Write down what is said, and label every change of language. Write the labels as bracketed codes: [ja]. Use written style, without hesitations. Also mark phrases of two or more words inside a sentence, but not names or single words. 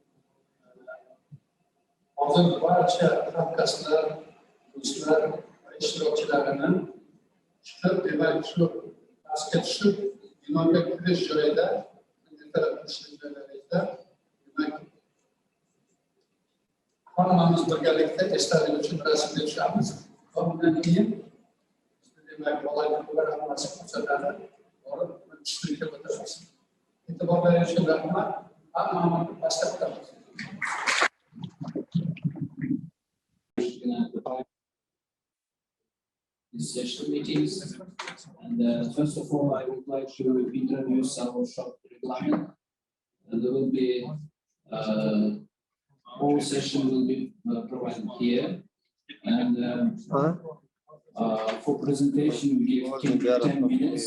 [uz] Hozir barcha hamkasblar, do'stlar va ishtirokchilarini chiqib, demak shu pastga tushib, binoga kirish joyida, ertalab kirish joylaringizda, demak hammamiz birgalikda esdalik uchun rasmga tushamiz. Bundan keyin demak bolalar hammasi ko'rsatadi, borib tushlikka o'tamiz. E'tiborlaringiz uchun rahmat. Hammamiz pastga o'tamiz. [en] This session meetings, and first of all, I would like to introduce our short requirement. There will be whole session will be provided here, and for presentation we give 10 minutes.